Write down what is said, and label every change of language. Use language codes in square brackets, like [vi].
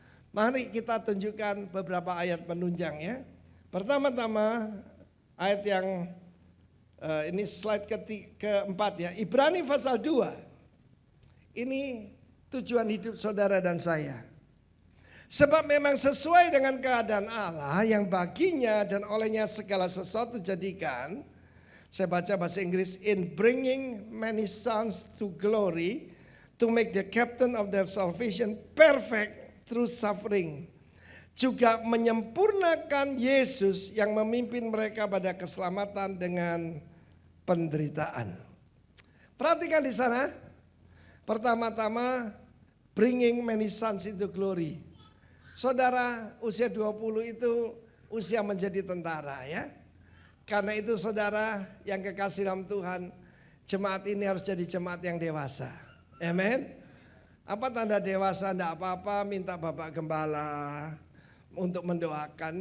[id] Mari kita tunjukkan beberapa ayat penunjang ya. Pertama-tama ayat yang ini slide keempat ya. Ibrani pasal 2. Ini tujuan hidup saudara dan saya. Sebab memang sesuai dengan keadaan Allah yang baginya dan olehnya segala sesuatu jadikan. Saya baca bahasa Inggris. [en] In bringing many sons to glory, to make the captain of their salvation perfect through suffering. [id] Juga menyempurnakan Yesus yang memimpin mereka pada keselamatan dengan penderitaan. Perhatikan di sana. Pertama-tama [en] bringing many sons into glory. [id] Saudara usia 20 itu usia menjadi tentara ya. Karena itu saudara yang kekasih dalam Tuhan, jemaat ini harus jadi jemaat yang dewasa. Amin. Apa tanda dewasa? Tidak apa-apa minta Bapak Gembala untuk mendoakan.